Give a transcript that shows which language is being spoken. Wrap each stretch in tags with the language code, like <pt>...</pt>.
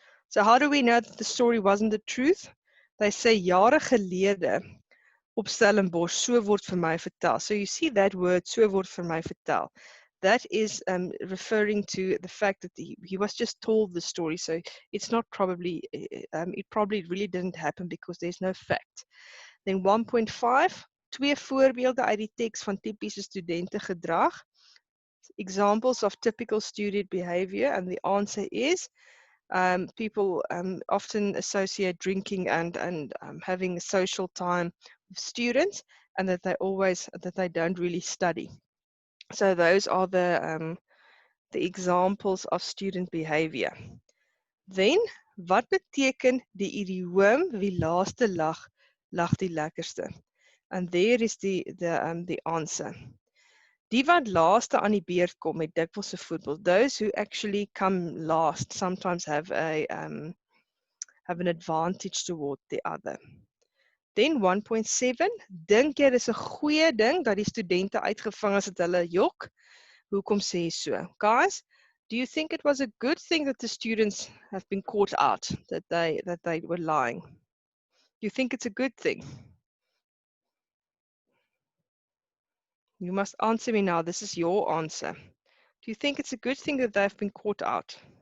<en>So how do we know that the story wasn't the truth? They say</en> <af>jare gelede op Stellenbosch, so word vir my vertel.</af> <en>So you see that word,</en> <af>so word vir my vertel.</af> <en>That is referring to the fact that he was just told the story. So it's not probably, it probably really didn't happen because there's no fact. Then</en> <af>1.5, twee voorbeelde uit die teks van typiese studente gedrag.</af> <en>Examples of typical student behavior, and the answer is people often associate drinking and having a social time with students, and that they don't really study. So those are the examples of student behavior. Then,</en> <af>wat beteken die idioom wie laaste lag, lag die lekkerste?</af> <en>And there is the answer.</en> <af>Die wat laaste aan die beurt kom met dikwels 'n voorbeeld.</af> <en>Those who actually come last sometimes have an advantage toward the other. Then</en> <af>1.7, dink jy dis 'n goeie ding dat die studente uitgevang is dat hulle jok? Hoekom sê jy so?</af> <en>Guys, do you think it was a good thing that the students have been caught out, that they were lying? Do you think it's a good thing? You must answer me now. This is your answer. Do you think it's a good thing that they've been caught out?</en>